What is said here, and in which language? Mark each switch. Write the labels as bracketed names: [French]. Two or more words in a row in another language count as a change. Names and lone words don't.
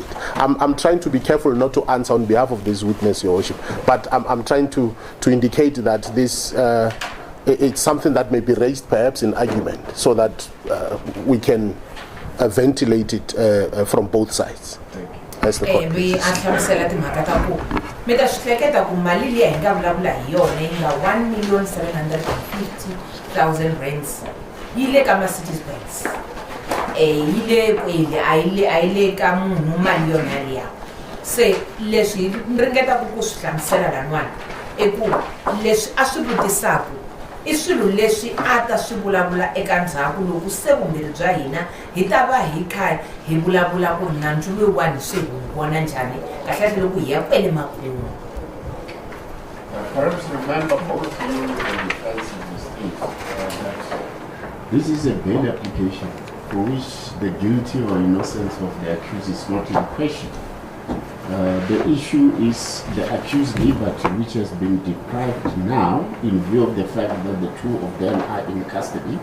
[English] I'm trying to be careful not to answer on behalf of this witness, Your Worship, but I'm trying to indicate that this it's something that may be raised perhaps in argument, so that we can ventilate it from both sides. As the court pleases. [Tsonga] Meta swi hleketa ku mali liya hi nga vulavula hi yona yi nga 1,750,000 rands yi le ka Mercedes-Benz, yi le kwele a yi le ka munhu mali yona liya. Se leswi ni ringetaku ku swi hlamusela lan'wana i ku leswi a swi vutisaku i swilo leswi a ta swi vulavula eka ndzhaku loko se vumbirhi bya hina hi ta va hi kha hi vulavula ku ri nandzu loyiwani swi hi vona njhani kahlekahle loko hi ya kwele makumu. [English] Perhaps remember both you and the defense in the state that this is a bail application for which the guilty or innocence of the accused is not in question. The issue is the accused liberty, which has been deprived now in view of the fact that the 2 of them are in custody.